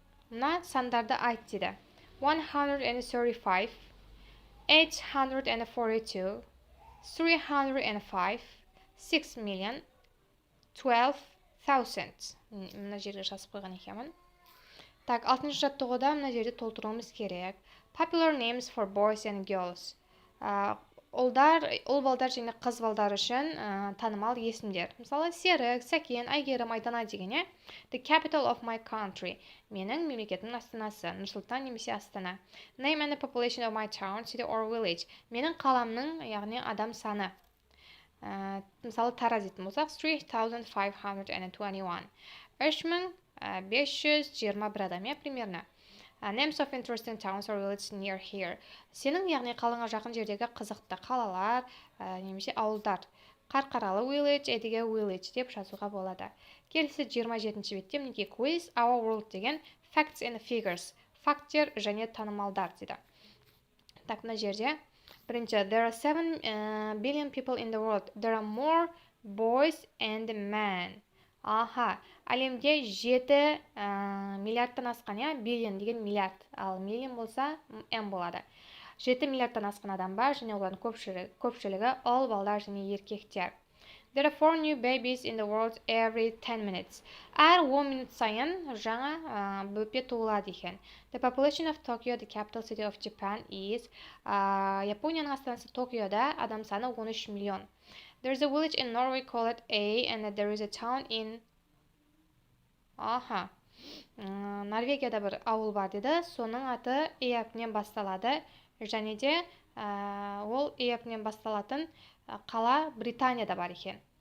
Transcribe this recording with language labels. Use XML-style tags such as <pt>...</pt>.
<kk>Мына сандарды айт дейді. 135, 842, 305, 6 million, 12,000. Мына жерге жазып қойған екенмін. Так, алтыншы жаттығуда мына жерде толтыруымыз керек.</kk> <en>Popular names for boys and girls.</en> <kk>Ұл балдар және қыз балдар үшін танымал есімдер. Мысалы, Серік, Сәкен, Әйгерім, Айдана деген.</kk> <en>The capital of my country.</en> <kk>Менің мемлекетімнің астанасы. Нұрсұлтан немесе Астана.</kk> <en>Name and the population of my town, city or village.</en> <kk>Менің қаламның, яғни адам саны. Мысалы, Тараз дейтін болсақ, 3521. 3521 адам,</kk> <ru>примерно.</ru> <en>Names of interesting towns or villages near here.</en> <kk>Сенің, яғни қалыңа жақын жердегі қызықты қалалар, немесе ауылдар. Қарқаралы village, әдеге village деп жазуға болады. Келесі 27-ші бетте мінекей</kk> <en>quiz, our world</en> <kk>деген</kk> <en>facts and figures.</en> <kk>Фактер және танымалдар дейді. Так, мына жерде бірінші,</kk> <en>there are 7 billion people in the world. There are more boys and men.</en> <kk>Әлемде 7 миллиардтан асқан, billion деген миллиард, ал million болса m болады. 7 миллиардтан асқан адам бар, және олардың көпшілігі ұл балдар және еркектер.</kk> <en>There are 4 new babies in the world every 10 minutes.</en> <kk>Әр 10 минут сайын жаңа бөпе туылады екен.</kk> <en>The population of Tokyo, the capital city of Japan, is</en> <kk>Японияның астанасы Токиода адам саны 13 миллион.</kk> <en>There is a village in Norway called A, and there is a town in</en> <kk>Норвегияда бір ауыл бар деді. Соның аты E әрпінен басталады, және де ол E әрпінен басталатын қала Британияда бар екен.</kk>